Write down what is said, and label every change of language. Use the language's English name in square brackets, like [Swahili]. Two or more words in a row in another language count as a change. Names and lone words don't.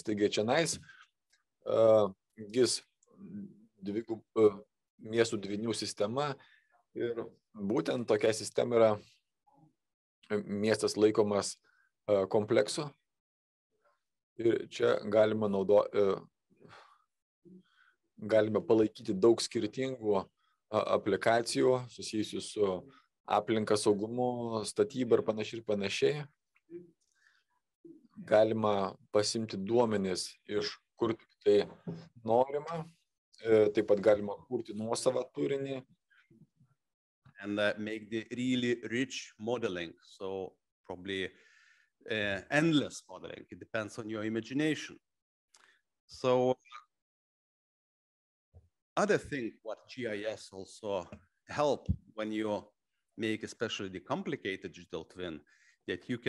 [Lithuanian] Taigi čianais GIS miestų dvynių sistema, ir būtent tokia sistema yra miestas laikomas kompleksu, ir čia galima palaikyti daug skirtingų aplikacijų susijusių su aplinka, saugumu, statyba ir panašiai. Galima pasimti duomenis iš kur tik tai norima, taip pat galima kurti nuosavą turinį. [English] And make the really rich modeling, so probably endless modeling. It depends on your imagination. So other thing what GIS also help when you make especially the complicated digital twin, that you